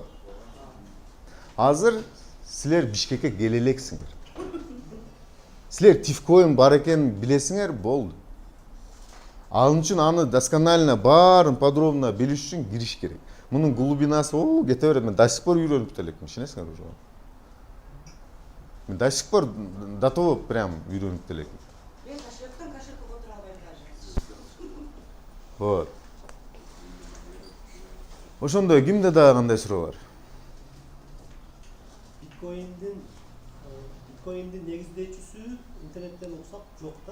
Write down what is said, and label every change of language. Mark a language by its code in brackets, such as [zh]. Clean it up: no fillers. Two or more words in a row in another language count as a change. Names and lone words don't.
[ky] Азыр силер Бишкекке келе элексиңер. Силер тифкоин бар экенин билесиңер, болду. Ал үчүн аны досконально баарын подробно билиш үчүн кириш керек. Мунун глубинасы кете берет. Мен [ru] до сих пор [ky] үйрөнүп элекмин, ишенесиңерби жок? Мен [ru] до сих пор до того прям [ky] үйрөнүп элекмин. Мен кошелектен кошелекке отура албайм даже. [ru] Вот. [ky] Ошондой кимде дагы кандай суроо бар? Биткоиндин негиздөөчүсү интернеттен уксак жок да.